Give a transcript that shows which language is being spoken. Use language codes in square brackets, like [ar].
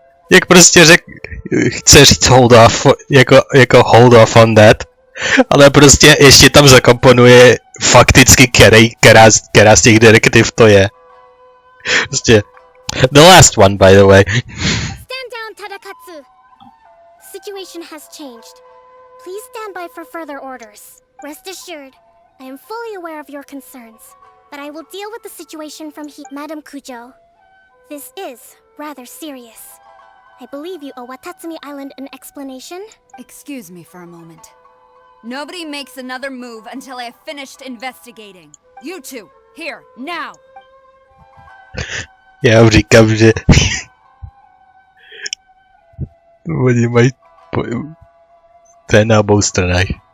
[cs] Jak prostě chce říct [en] hold off, [cs] jako [en] hold off on that, [cs] ale prostě ještě tam zakomponuje fakticky která z těch direktiv to je. Prostě [en] the last one, by the way. Stand down, Tadakatsu. The situation has changed. Please stand by for further orders. Rest assured, I am fully aware of your concerns, but I will deal with the situation from here. Madam Kujo, this is rather serious. I believe you owe Watatsumi Island an explanation. Excuse me for a moment. Nobody makes another move until I have finished investigating. You two, here, now! [cs] Já říkám, že oni mají to je na obou stranách.